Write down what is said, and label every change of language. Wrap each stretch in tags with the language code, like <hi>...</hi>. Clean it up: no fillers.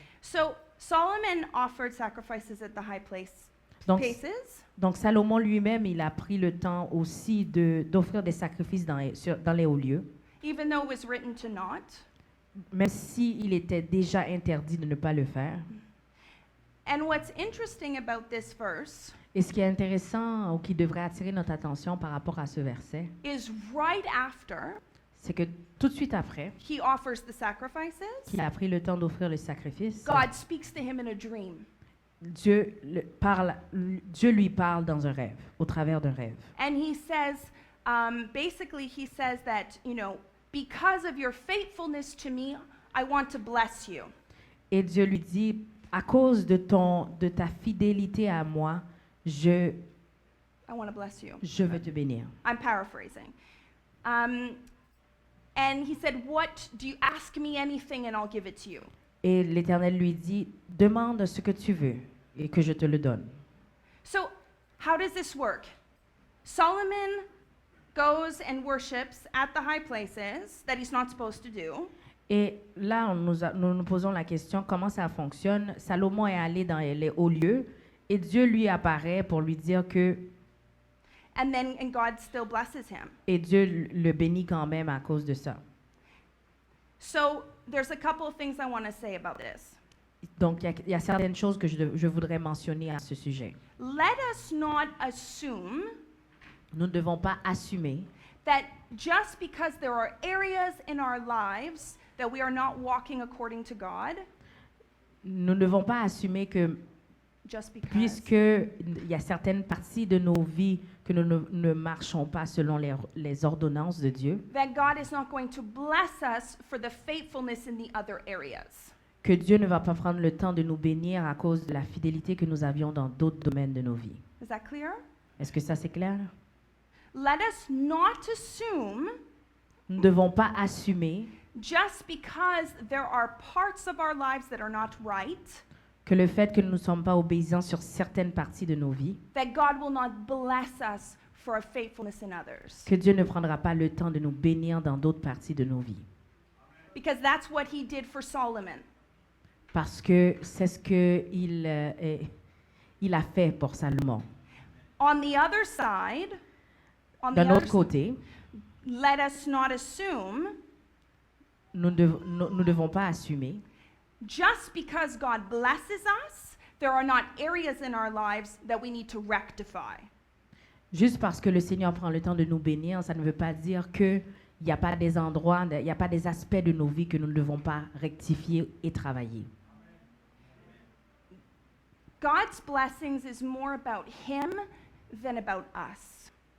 <en>So Solomon offered sacrifices at the high</en> <fr>Donc,</fr> <en>places.</en> <fr>donc Salomon lui-même, il a pris le temps aussi d'offrir des sacrifices dans les hauts lieux,</fr> <en>Even though it was written to not.</en> <fr>même s'il était déjà interdit de ne pas le faire.</fr> <en>And what's interesting about this verse</en> <fr>Et ce qui est intéressant ou qui devrait attirer notre attention par rapport à ce verset,</fr> <en>is right after</en> <fr>c'est que tout de suite après</fr> <en>he offers the sacrifices,</en> <fr>qu'il a pris le temps d'offrir le sacrifice,</fr> <en>God speaks to him in a dream.</en> <fr>Dieu lui parle dans un rêve, au travers d'un rêve.</fr> <en>And he says, basically, he says that, because of your faithfulness to me, I want to bless you.</en> <fr>Et Dieu lui dit, à cause de ta fidélité à moi,</fr> <en>I want to bless you.</en> <fr>je veux te bénir.</fr> <en>I'm paraphrasing. And he said, what, do you ask me anything and I'll give it to you?</en> <fr>Et l'Éternel lui dit, demande ce que tu veux et que je te le donne.</fr> <en>So, how does this work? Solomon goes and worships at the high places that he's not supposed to do.</en> <fr>Et là, nous nous posons la question, comment ça fonctionne? Salomon est allé dans les hauts lieux et Dieu lui apparaît pour lui dire que,</fr> <en>And God still blesses him.</en> <fr>et Dieu le bénit quand même à cause de ça.</fr> <en>So there's a couple of things I want to say about this.</en> <fr>Donc, il y a certaines choses que je voudrais mentionner à ce sujet.</fr> <en>Let us not assume</en> <fr>Nous ne devons pas assumer</fr> <en>that just because there are areas in our lives that we are not walking according to God,</en> <fr>nous ne devons pas assumer que</fr> <en>just because.</en> <fr>puisque il y a certaines parties de nos vies que nous ne marchons pas selon les ordonnances de Dieu,</fr> <en>That God is not going to bless us for the faithfulness in the other areas.</en> <fr>que Dieu ne va pas prendre le temps de nous bénir à cause de la fidélité que nous avions dans d'autres domaines de nos vies.</fr> <en>Is that clear?</en> <fr>Est-ce que ça c'est clair?</fr> <en>Let us not assume</en> <fr>Nous ne devons pas assumer</fr> <en>just because there are parts of our lives that are not right,</en> <fr>que le fait que nous ne sommes pas obéissants sur certaines parties de nos vies,</fr> <en>that God will not bless us for our faithfulness in others.</en> <fr>que Dieu ne prendra pas le temps de nous bénir dans d'autres parties de nos vies.</fr> <en>Because that's what he did for Solomon.</en> <fr>Parce que c'est ce qu'il il a fait pour Salomon.</fr> <en>On the other side,</en> <fr>D'un autre côté,</fr> <en>let us not assume</en> <fr>nous ne devons pas assumer</fr> <en>just because God blesses us, there are not areas in our lives that we need to rectify.</en> <fr>juste parce que le Seigneur prend le temps de nous bénir, ça ne veut pas dire qu'il n'y a pas des endroits, il n'y a pas des aspects de nos vies que nous ne devons pas rectifier et travailler.</fr> <en>God's blessings is more about him than about us.</en>